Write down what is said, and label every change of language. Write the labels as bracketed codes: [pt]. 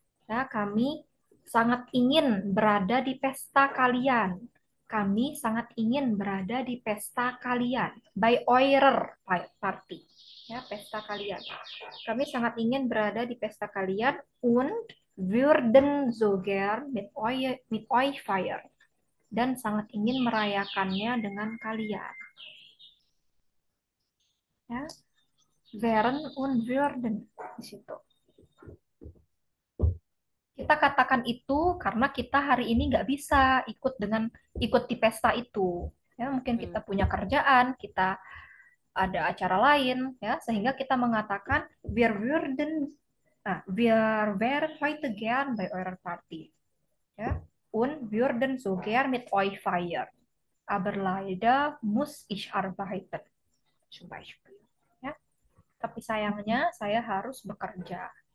[id] Ya, kami sangat ingin berada di pesta kalian. Kami sangat ingin berada di pesta kalian. [de] By eurer Party. Ya, [id] pesta kalian. Kami sangat ingin berada di pesta kalian [de] und würden so gern mit euch feiern. [id] Dan sangat ingin merayakannya dengan kalian. Ya, wären und würden di situ. Kita katakan itu karena kita hari ini nggak bisa ikut di pesta itu. Ya, mungkin kita punya kerjaan, kita ada acara lain, ya, sehingga kita mengatakan [de] wir wären heute gern bei eurer Party, ya, und würden so gern mit euch feiern, aber leider muss ich arbeiten, zum Beispiel, ya. [id] Tapi sayangnya saya harus bekerja.